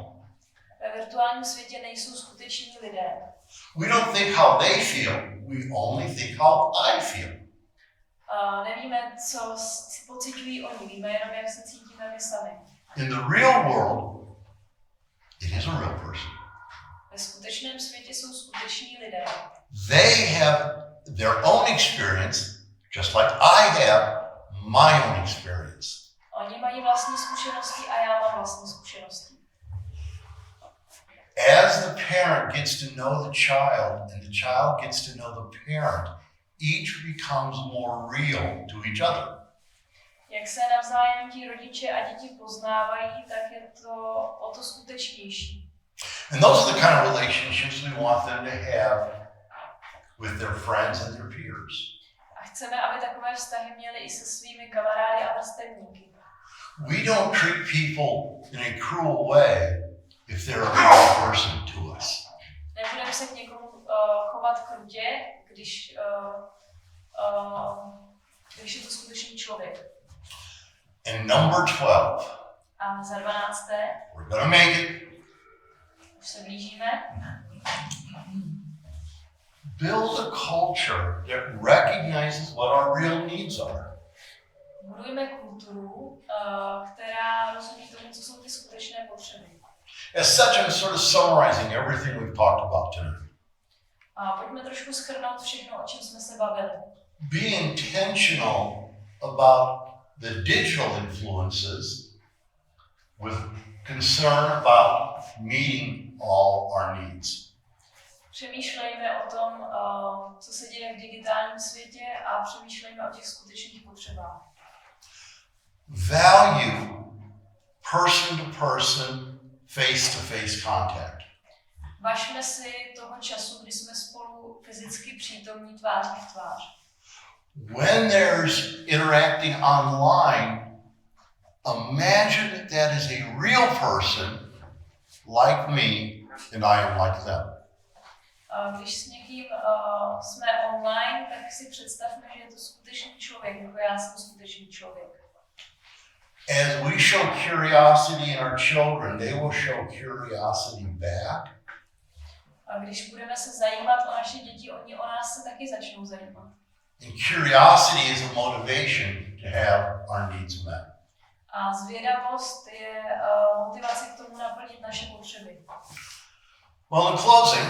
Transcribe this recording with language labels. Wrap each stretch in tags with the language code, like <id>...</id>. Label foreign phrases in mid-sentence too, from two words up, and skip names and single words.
<cs>Ve virtuálním světě nejsou skuteční lidé.</cs> <en>We don't think how they feel, we only think how I feel.</en> <cs>Nevíme, co pociťují oni, víme jenom, jak se cítíme my sami.</cs> <en>In the real world, it is a real person.</en> <cs>Ve skutečném světě jsou skuteční lidé.</cs> <en>They have their own experience, just like I have my own experience.</en> <cs>Oni mají vlastní zkušenosti a já mám vlastní zkušenosti.</cs> <en>As the parent gets to know the child and the child gets to know the parent, each becomes more real to each other.</en> <cs>Jak se navzájem ti rodiče a děti poznávají, tak je to o to skutečnější.</cs> <en>And those are the kind of relationships we want them to have with their friends and their peers.</en> <cs>A chceme, aby takové vztahy měli i se svými kamarády a vrstevníky.</cs> <en>We don't treat people in a cruel way if they're a real person to us.</en> <cs>Nebudeme se k někomu chovat krutě, když je to skutečný člověk.</cs> <en>And number 12.</en> <cs>A za 12.</cs> <en>We're gonna make it.</en> <cs>Už se blížíme.</cs> <en>Build a culture that recognizes what our real needs are.</en> <cs>Budujme kulturu, která rozumí tomu, co jsou ty skutečné potřeby.</cs> <en>As such, I'm sort of summarizing everything we've talked about today.</en> <cs>A pojďme trošku shrnout všechno, o čem jsme se bavili.</cs> <en>Be intentional about the digital influences with concern about meeting all our needs.</en> <cs>Přemýšlejme o tom, co se děje v digitálním světě a přemýšlejme o těch skutečných potřebách.</cs> <en>Value person-to-person, face-to-face contact.</en> <cs>Važme si toho času, kdy jsme spolu fyzicky přítomní tváří v tvář.</cs> <en>When there's interacting online, imagine that that is a real person like me and I am like them.</en> <cs>Když s někým jsme online, tak si představme, že je to skutečný člověk, jako já jsem skutečný člověk.</cs> <en>As we show curiosity in our children, they will show curiosity back.</en> <cs>A když budeme se zajímat o naše děti, oni o nás se taky začnou zajímat.</cs> <en>And curiosity is a motivation to have our needs met.</en> <cs>A zvědavost je motivace k tomu naplnit naše potřeby.</cs> <en>Well, in closing,</en>